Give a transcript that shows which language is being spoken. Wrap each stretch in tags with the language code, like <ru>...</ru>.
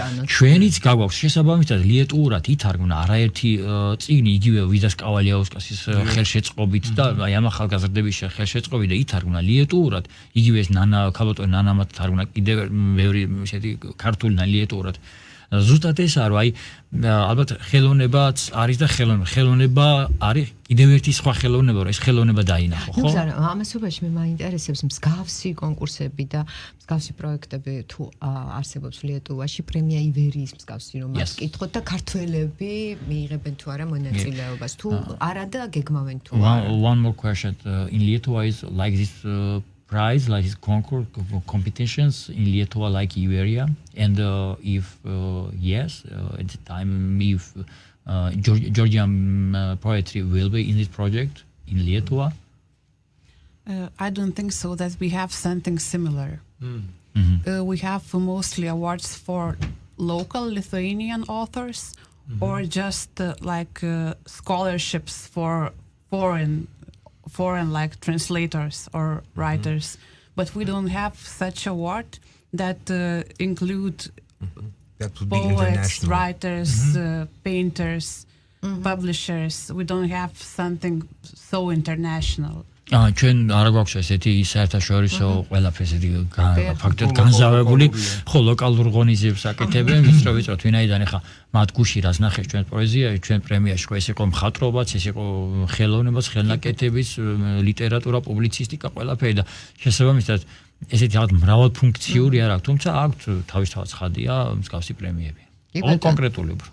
<ka>ჩვენიც გაგვაქვს შესაბამისად ლიეტუურად ითარგმნა არაერთი წიგნი იგივე ვიდას კავალიაუსკასის ხელშეწყობით და აი ამ ახალგაზრდების ხელშეწყობით და ითარგმნა ლიეტუურად იგივე ეს ქალბატონი ნანამად თარგმნა კიდევ მეორე ესეთი ქართული ლიეტუურად ზუსტად ეს არის აი ალბათ ხელოვნებაც არის და ხელოვნება არის კიდევ ერთი სხვა ხელოვნება რომ ეს ხელოვნება დაინახო ხო? ნუგზარ ამასობაში მე მაინტერესებს მსგავსი კონკურსები და მსგავსი პროექტები თუ არსებობს ლიეტუვაში პრემია ივერიის მსგავსი რომ მაკითხოთ და ქართველები მიიღებენ თუ არა მონაწილეობას თუ არა და გეგმავენ თუ არა</ka> <en>One more question in Lietuva is like this prize like this concours competitions in Lietuva like Iberia and if yes at the time if Georgian poetry will be in this project in Lietuva I don't think so that we have something similar we have mostly awards for local Lithuanian authors or just like scholarships for foreign like translators or writers but we don't have such award that include that would be poets writers painters publishers we don't have something so international</en> <ka>ჩვენ არ გვაქვს ესეთი საერთაშორისო ყველაფერს ესეთი ფაქტობრივად განზავებული ხო ლოკალურ ღონისძიებს აკეთებენ ვიწროვ ვინაიდან ახლა მათ გუში რას ნახეს ჩვენ პოეზიაში ჩვენ პრემიაში ხო ეს იყო მხატვრობაც ეს იყო ხელოვნებაც ხელნაკეთების ლიტერატურა პუბლიცისტიკა ყველაფერი და შესაბამისად ესეთი რაღაც მრავალფუნქციური არ აქვს თუმცა აქვს თავისთავად ცხადია მსგავსი პრემიები კონკრეტული</ka>